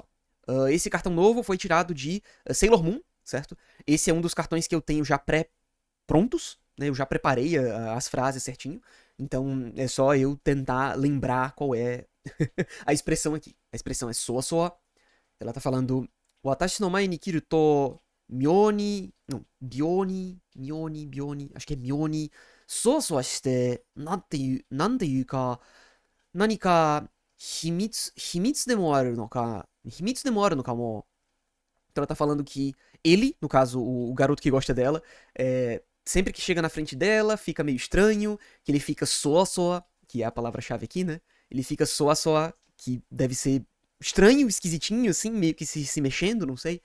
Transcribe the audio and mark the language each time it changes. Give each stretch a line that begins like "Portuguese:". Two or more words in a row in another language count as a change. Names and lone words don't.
Portuguese: Esse cartão novo foi tirado de Sailor Moon, certo? Esse é um dos cartões que eu tenho já pré-prontos, né? Eu já preparei as frases certinho, então é só eu tentar lembrar qual é a expressão aqui. A expressão é
Japanese: そわそわ.
Portuguese: Ela tá falando
Japanese: わたしの まい に きる と みょうに,
Portuguese: não, byoni, acho que é myoni,
Japanese: そわそわ して, なんて いう か、 なに か ひみつ でも ある の か、 ひみつ でも ある の か も.
Portuguese: Então ela tá falando que ele, no caso, o garoto que gosta dela, sempre que chega na frente dela, fica meio estranho, que ele fica
Japanese: そわそわ,
Portuguese: que é a palavra-chave aqui, né? Ele fica
Japanese: そわそわ,
Portuguese: que deve ser estranho, esquisitinho, assim, meio que se mexendo, não sei.